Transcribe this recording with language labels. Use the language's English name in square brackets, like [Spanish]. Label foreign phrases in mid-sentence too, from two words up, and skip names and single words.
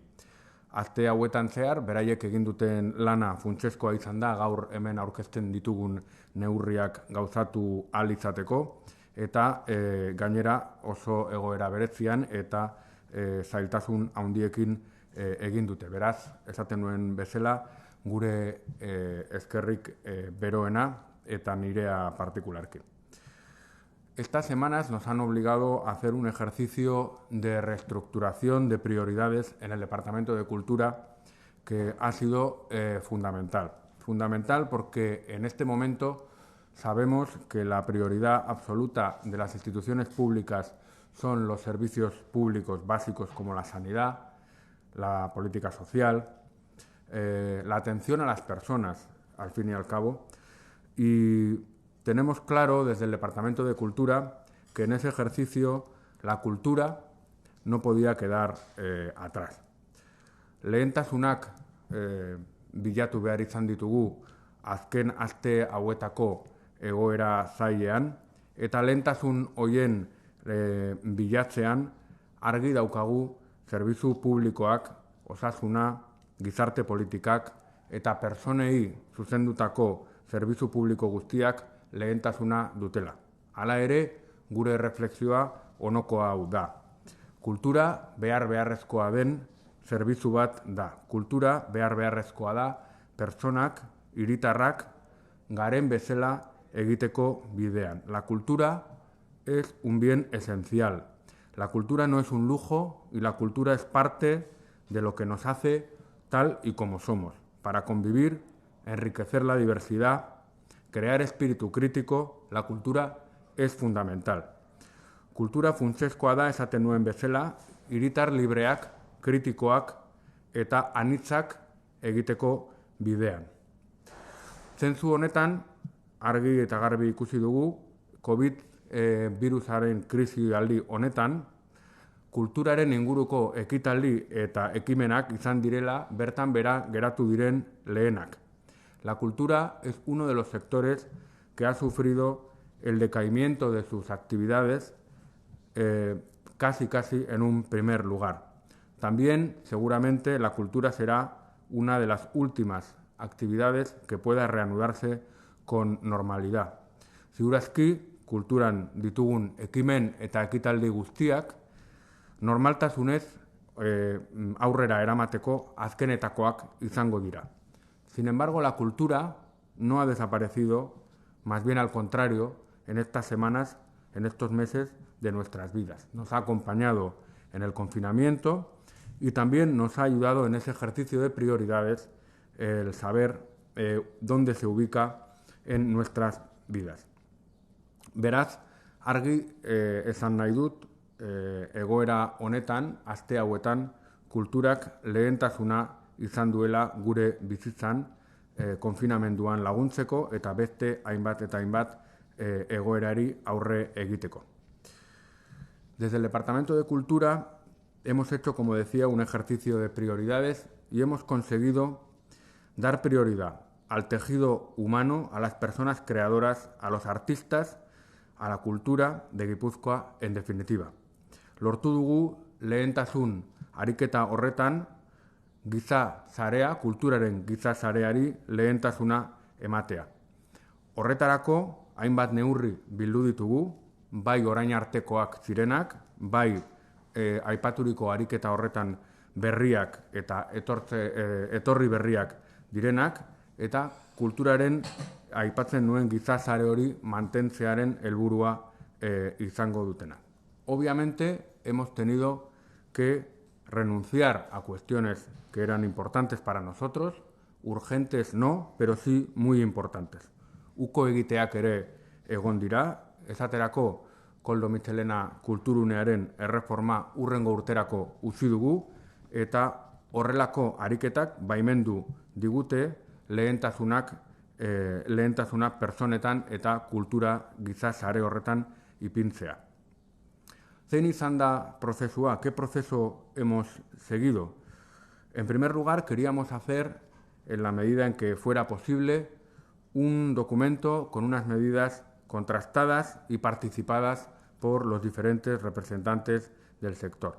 [Basque] Aste hauetan zehar, beraiek egin duten lana funtsezkoa izan da gaur hemen aurkezten ditugun neurriak gauzatu ahal izateko eta gainera oso egoera berezian eta zailtasun handiekin egin dute. Beraz, esaten nuen bezala, gure eskerrik beroena eta nirea partikularki. [Spanish] Estas semanas nos han obligado a hacer un ejercicio de reestructuración de prioridades en el Departamento de Cultura que ha sido fundamental. Fundamental porque en este momento sabemos que la prioridad absoluta de las instituciones públicas son los servicios públicos básicos como la sanidad, la política social, la atención a las personas, al fin y al cabo, y tenemos claro desde el Departamento de Cultura que en ese ejercicio la cultura no podía quedar atrás. [Basque] Lehentasunak bilatu behar izan ditugu azken aste hauetako egoera zailean, eta lehentasun hoien bilatzean argi daukagu zerbitzu publikoak, osasuna, gizarte politikak eta personei zuzendutako zerbitzu publiko guztiak lehentasuna dutela. Hala ere, gure erreflexioa onokoa hau da. Kultura beharrezkoa den zerbitzu bat da. Kultura beharrezkoa da pertsonak, hiritarrak, garen bezala egiteko bidean. [Spanish] La cultura es un bien esencial. La cultura no es un lujo y la cultura es parte de lo que nos hace tal y como somos, para convivir, enriquecer la diversidad, crear espíritu crítico. La cultura es fundamental. [Basque] Kultura funtsezkoa da esaten nuen bezala, hiritar libreak, kritikoak eta anitzak egiteko bidean. Zentzu honetan, argi eta garbi ikusi dugu, COVID birusaren krisialdi honetan, kulturaren inguruko ekitaldi eta ekimenak izan direla bertan bera geratu diren lehenak. [Spanish] La cultura es uno de los sectores que ha sufrido el decaimiento de sus actividades casi en un primer lugar. También, seguramente, la cultura será una de las últimas actividades que pueda reanudarse con normalidad. [Basque] Ziur aski, kulturan ditugun ekimen eta ekitaldi guztiak normaltasunez aurrera eramateko azkenetakoak izango dira. [Spanish] Sin embargo, la cultura no ha desaparecido, más bien al contrario, en estas semanas, en estos meses de nuestras vidas. Nos ha acompañado en el confinamiento y también nos ha ayudado en ese ejercicio de prioridades el saber dónde se ubica en nuestras vidas. [Basque] Beraz, argi esan nahi dut, egoera honetan, aste hauetan, kulturak lehentasuna izan duela gure bizitzan konfinamenduan laguntzeko eta beste hainbat eta hainbat egoerari aurre egiteko. [Spanish] Desde el Departamento de Cultura hemos hecho, como decía, un ejercicio de prioridades y hemos conseguido dar prioridad al tejido humano, a las personas creadoras, a los artistas, a la cultura de Guipúzcoa en definitiva. [Basque] Lortu dugu lehentasun ariketa horretan giza sarea, kulturaren giza sareari lehentasuna ematea. Horretarako, hainbat neurri bildu ditugu, bai orain artekoak zirenak, bai aipaturiko ariketa horretan berriak eta etorri berriak direnak, eta kulturaren aipatzen nuen giza sare hori mantentzearen helburua izango dutena. [Spanish] Obviamente hemos tenido que renunciar a cuestiones que eran importantes para nosotros, urgentes no, pero sí muy importantes. [Basque] Uko egiteak ere egon dira, esaterako Koldo Mitxelena kulturunearen erreforma hurrengo urterako utzi dugu, eta horrelako ariketak baimendu digute lehentasuna pertsonetan eta kultura giza sare horretan ipintzea. ¿Zein izan da prozesua? [Spanish] ¿Qué proceso hemos seguido? En primer lugar, queríamos hacer, en la medida en que fuera posible, un documento con unas medidas contrastadas y participadas por los diferentes representantes del sector.